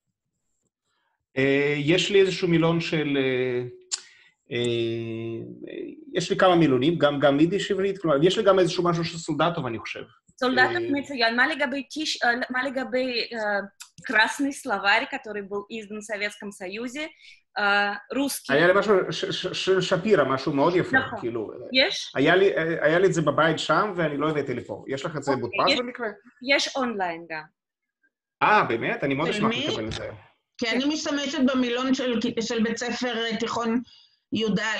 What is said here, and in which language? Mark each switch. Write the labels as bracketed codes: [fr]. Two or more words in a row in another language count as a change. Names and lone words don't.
[he] יש לי איזשהו מילון של... יש לי כמה מילונים, גם יידיש עברית, כלומר, יש לי גם איזשהו משהו של סולדטוב, אני חושב. סולדטוב מצוין. מה לגבי [ru] красный словарь, который был издан в Советском Союзе, רוסקי? [he] היה לי משהו של שפירה, משהו מאוד יפה, כאילו. יש? היה לי את זה בבית שם, ואני לא הבאתי לפה. יש לך את זה מודפס במקרה? יש אונליין גם. באמת? אני מאוד אשמח לקבל את זה. כי אני משתמשת במילון של בית ספר תיכון י"א.